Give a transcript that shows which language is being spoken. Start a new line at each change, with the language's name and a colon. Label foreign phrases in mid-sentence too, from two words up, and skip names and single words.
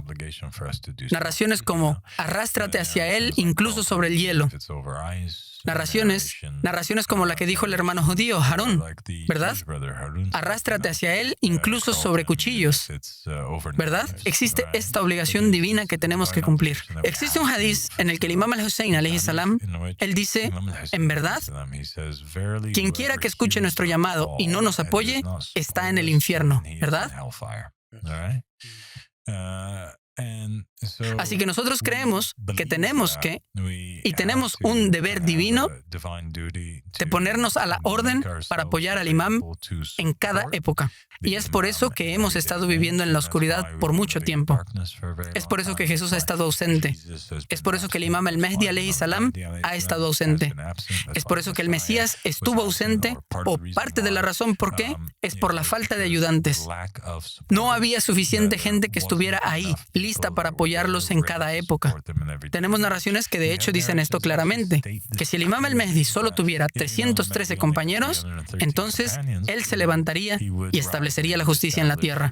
Spanish: Narraciones como arrástrate hacia él incluso sobre el hielo. Narraciones como la que dijo el hermano judío, Harún, ¿verdad? Arrástrate hacia él incluso sobre cuchillos, ¿verdad? Existe esta obligación divina que tenemos que cumplir. Existe un hadiz en el que el imam al-Hussein,
Arabic: عليه السلام,
Spanish: él dice, en verdad, quien quiera que escuche nuestro llamado y no nos apoye, está en el infierno, ¿verdad? Así que nosotros creemos que tenemos un deber divino de ponernos a la orden para apoyar al imam en cada época. Y es por eso que hemos estado viviendo en la oscuridad por mucho tiempo. Es por eso que Jesús ha estado ausente. Es por eso que el imam al-Mahdi
Arabic: عليه السلام
Spanish: ha estado ausente. Es por eso que el Mesías estuvo ausente, o parte de la razón por qué es por la falta de ayudantes. No había suficiente gente que estuviera ahí, lista para apoyarlos en cada época. Tenemos narraciones que de hecho dicen esto claramente, que si el imam al-Mahdi solo tuviera 313 compañeros, entonces él se levantaría y establecería la justicia en la tierra.